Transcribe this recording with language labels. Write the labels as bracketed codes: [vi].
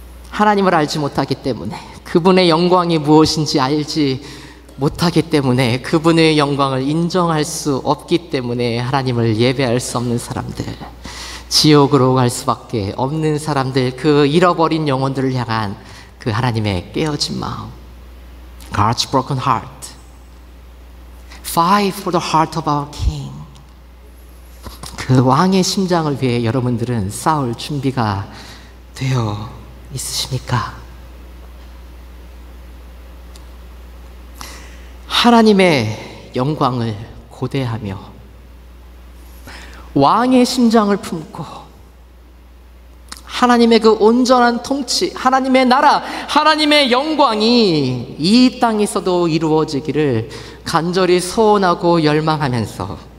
[ko] 하나님을 알지 못하기 때문에, 그분의 영광이 무엇인지 알지 못하기 때문에, 그분의 영광을 인정할 수 없기 때문에 하나님을 예배할 수 없는 사람들, 지옥으로 갈 수밖에 없는 사람들, 그 잃어버린 영혼들을 향한 그 하나님의 깨어진 마음, [en] God's broken heart. Fight for the heart of our king. [ko] 그 왕의 심장을 위해 여러분들은 싸울 준비가 되어 있으십니까? 하나님의 영광을 고대하며 왕의 심장을 품고 하나님의 그 온전한 통치, 하나님의 나라, 하나님의 영광이 이 땅에서도 이루어지기를 간절히 소원하고 열망하면서